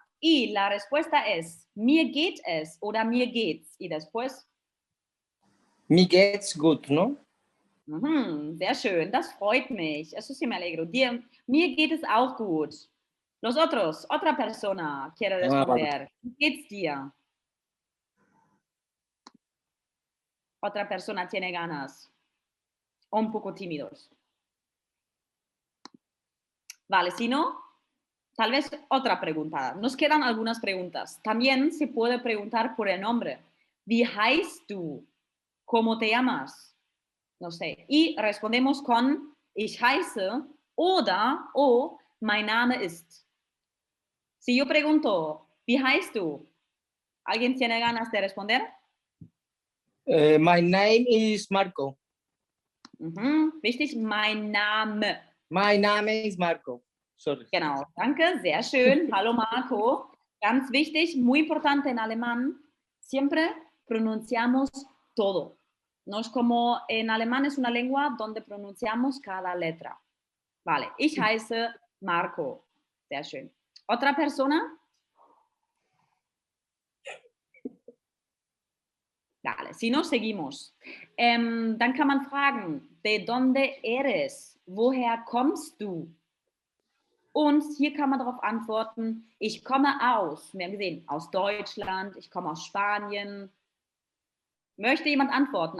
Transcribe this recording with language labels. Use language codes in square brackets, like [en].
[es] Y la respuesta es [de] mir geht es oder mir geht's. [es] Y después, [de] Mir geht's gut, ¿no? sehr schön, das freut mich. [es] Eso sí me alegro. [de] Mir geht es auch gut. [es] Los otros, otra persona quiere Ah, vale. responder. [de] Wie geht's dir? [es] Otra persona tiene ganas. O un poco tímidos. Vale, si no, tal vez otra pregunta. Nos quedan algunas preguntas. También se puede preguntar por el nombre. [de] Wie heißt du? [es] ¿Cómo te llamas? No sé. Y respondemos con [de] ich heiße oder [es] o [de] mein Name ist. [es] Si yo pregunto, [de] wie heißt du? [es] ¿Alguien tiene ganas de responder? [en] My name is Marco. [de] Wichtig, mein Name. [en] My name is Marco. Sorry. [de] Genau, danke, sehr schön. Hallo Marco. Ganz wichtig, [es] muy importante en alemán, siempre pronunciamos todo. No es como en alemán es una lengua donde pronunciamos cada letra. Vale, [de] ich heiße Marco. Sehr schön. [es] ¿Otra persona? Vale, si no, seguimos. [de] Dann kann man fragen, [es] ¿de dónde eres? [de] Woher kommst du? Und hier kann man darauf antworten, ich komme aus, wir haben gesehen, aus Deutschland, ich komme aus Spanien. Möchte jemand antworten?